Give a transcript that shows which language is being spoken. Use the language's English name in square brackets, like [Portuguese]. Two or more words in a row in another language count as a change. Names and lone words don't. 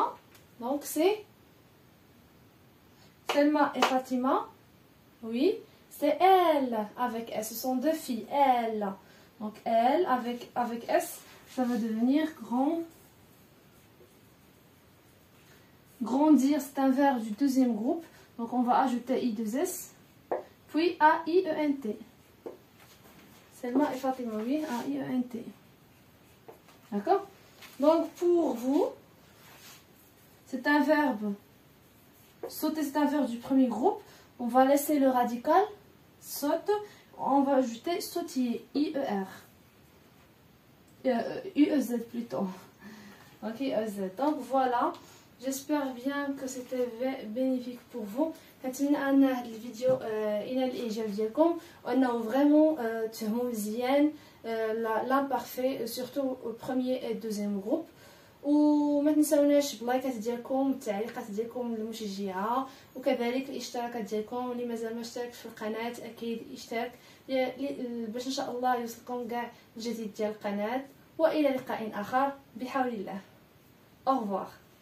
[French] Donc c'est Selma et Fatima. Oui. C'est elle avec S. Ce sont deux filles. Elle. Donc elle avec S. Ça va devenir grand. Grandir, c'est un verbe du deuxième groupe. Donc on va ajouter I2S. Puis A-I-E-N-T. Selma et Fatima, oui, A-I-E-N-T. D'accord? Donc pour vous, c'est un verbe. Sauter, c'est un verbe du premier groupe. On va laisser le radical. Saute. On va ajouter sautiller. I-E-R. U-E-Z plutôt. Ok, E-Z. Donc voilà. J'espère bien que c'était bénéfique pour vous. [Arabic] كنتمنى ان هذا الفيديو ينال الاعجاب ديالكم وانه فريمون تفهموا مزيان [French] l'imparfait surtout au premier et deuxième groupe. [Arabic] وما تنساوناش بلايكات ديالكم التعليقات ديالكم المشجعه وكذلك الاشتراكات ديالكم. اللي مازال ما اشتركش في القناه اكيد يشترك باش ان شاء الله يوصلكم كاع الجديد ديال القناه. والى لقاء اخر بحول الله. [French] au revoir.